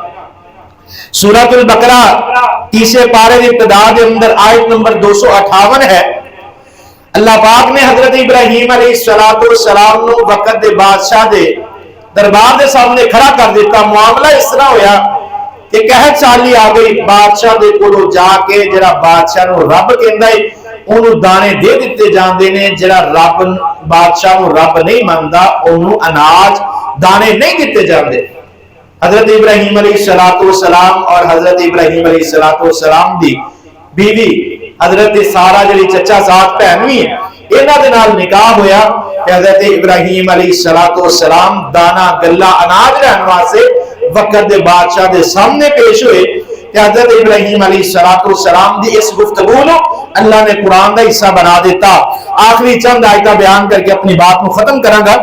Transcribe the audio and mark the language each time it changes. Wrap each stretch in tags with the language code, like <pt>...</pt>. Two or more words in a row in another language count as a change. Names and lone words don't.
<pa>سورۃ البقرہ 30 پارے دی ابتدا دے اندر آیت نمبر 258 ہے. اللہ پاک نے حضرت ابراہیم</pa> <ar>علیہ السلام</ar> <pa>نو وقت دے بادشاہ دے دربار دے سامنے کھڑا کر دیتا. معاملہ اس طرح ہویا کہ قحط سالی آ گئی. بادشاہ دے کولو جا کے جڑا بادشاہ نو رب کہندا ہے اونوں دانے دے دتے جاندے نے. جڑا رب بادشاہ نو رب نہیں مندا اونوں اناج دانے نہیں دتے جاندے. حضرت ابراہیم</pa> <ar>علیہ السلام</ar> <pa>اور حضرت ابراہیم</pa> <ar>علیہ السلام</ar> <pa>دی بیوی حضرت سارہ جڑی چچا زاد بہن وی ہے انہاں دے نال نکاح ہویا کہ حضرت ابراہیم</pa> <ar>علیہ السلام</ar> <pa>دانا گلا اناج رہن واسطے وقت دے بادشاہ دے سامنے پیش ہوئے کہ حضرت ابراہیم</pa> <ar>علیہ السلام</ar> <pa>دی اس گفتگو نو اللہ نے قرآن دا حصہ بنا دیتا. آخری چند آیتاں بیان کر کے اپنی بات کو ختم کراں گا.</pa>